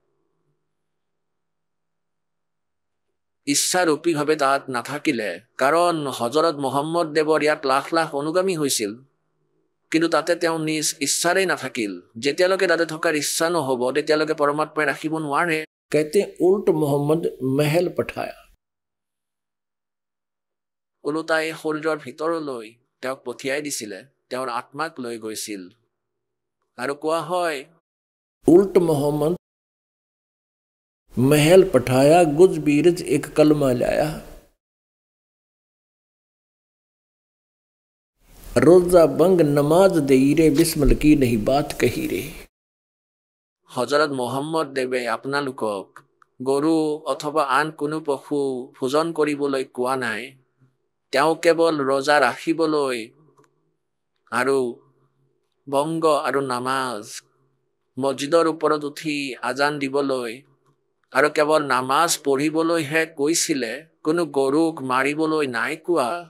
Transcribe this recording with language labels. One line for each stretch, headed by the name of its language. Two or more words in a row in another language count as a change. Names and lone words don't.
Assamese: ইচ্ছাৰূপীভাৱে তাত নাথাকিলে, কাৰণ হজৰত মহম্মদ দেৱৰ ইয়াত লাখ লাখ অনুগামী হৈছিল, কিন্তু তাতে তেওঁ নিজ ইচ্ছাৰেই নাথাকিল। যেতিয়ালৈকে তাতে থকাৰ ইচ্ছা নহ'ব তেতিয়ালৈকে পৰমাত্মাই ৰাখিব নোৱাৰে।
Hindi: कहते उल्ट मोहम्मद महल पठाया।
Assamese: ওলোটাই শৰীৰৰ ভিতৰলৈ তেওঁক পঠিয়াই দিছিলে, তেওঁৰ আত্মাক লৈ গৈছিল। আৰু কোৱা হয়
Hindi: उल्ट मोहम्मद महल पठाया, गुज बीरज एक कलमा लाया। रोजा बंग नमाज देई रे, बिस्मल की नहीं बात कही रे।
Assamese: হজৰত মহম্মদ দেৱে আপোনালোকক গৰু অথবা আন কোনো পশু ভোজন কৰিবলৈ কোৱা নাই। তেওঁ কেৱল ৰোজা ৰাখিবলৈ আৰু বংগ আৰু নামাজ, মছজিদৰ ওপৰত উঠি আজান দিবলৈ আৰু কেৱল নামাজ পঢ়িবলৈহে কৈছিলে, কোনো গৰুক মাৰিবলৈ নাই কোৱা।